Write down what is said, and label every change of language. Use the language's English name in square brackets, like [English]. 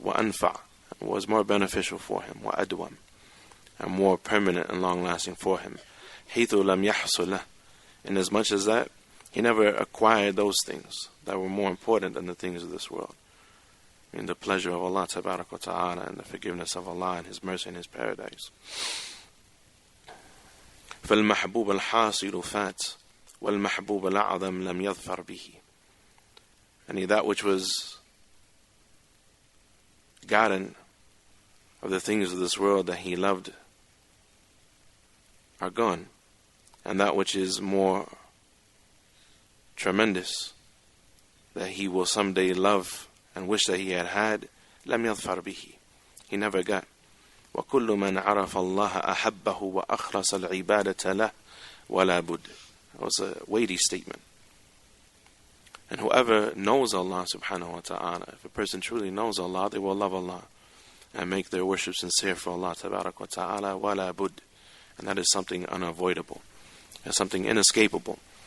[Arabic] وَأَنْفَعْ, [English] was more beneficial for him. [Arabic] وَأَدْوَمْ, [English] and more permanent and long-lasting for him. [Arabic] حَيْثُ لَمْ يَحْصُلْ لَهُ, [English] in as much as that he never acquired those things that were more important than the things of this world. In the pleasure of Allah Tabarak wa Ta'ala, and the forgiveness of Allah and His mercy and His paradise. [Arabic] فالمحبوب الحاصل فات والمحبوب الأعظم لم يظفر به. [English] And that which was gotten of the things of this world that he loved are gone, and that which is more tremendous that he will someday love and wish that he had [Arabic] لم يظفر به, [English] he never got. [Arabic] وكل من عرف الله أحبه وأخلص العبادة له ولا بد. [English] That was a weighty statement. And whoever knows Allah subhanahu wa ta'ala, if a person truly knows Allah, they will love Allah and make their worship sincere for Allah tabarak wa ta'ala, [Arabic] wala bud. [English] And that is something unavoidable. It's something inescapable.